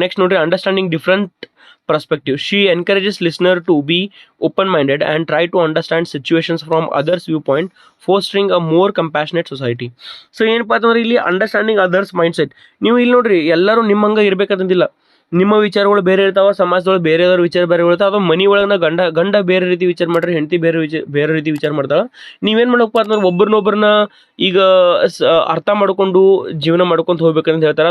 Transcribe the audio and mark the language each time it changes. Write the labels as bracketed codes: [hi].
[kn] Next ನೋಡ್ರಿ, [en] Understanding different perspective. She encourages listener to be open-minded and try to understand situations from others' viewpoint, fostering a more compassionate society. [kn] So ಏನಪ್ಪ ಅಂತಂದ್ರೆ ಇಲ್ಲಿ [en] Understanding others mindset. [kn] ನೀವು ಇಲ್ಲಿ ನೋಡ್ರಿ, ಎಲ್ಲರೂ ನಿಮ್ಮಂಗೆ ಇರ್ಬೇಕಂತಿಲ್ಲ. ನಿಮ್ಮ ವಿಚಾರಗಳು ಬೇರೆ ಇರ್ತಾವ, ಸಮಾಜದೊಳಗೆ ಬೇರೆಯವ್ರ ವಿಚಾರ ಬೇರೆ ಇರ್ತಾವೆ. ಅಥವಾ ಮನೆ ಒಳಗೆ ಗಂಡ ಬೇರೆ ರೀತಿ ವಿಚಾರ ಮಾಡ್ರಿ, ಹೆಂಡತಿ ಬೇರೆ ರೀತಿ ವಿಚಾರ ಮಾಡ್ತಾಳೆ. ನೀವೇನು ಮಾಡಬೇಕಪ್ಪ ಅಂತಂದ್ರೆ ಒಬ್ಬರನ್ನೊಬ್ಬರನ್ನ ಈಗ ಅರ್ಥ ಮಾಡ್ಕೊಂಡು ಜೀವನ ಮಾಡ್ಕೊಂತ ಹೋಗ್ಬೇಕಂತ ಹೇಳ್ತಾರೆ.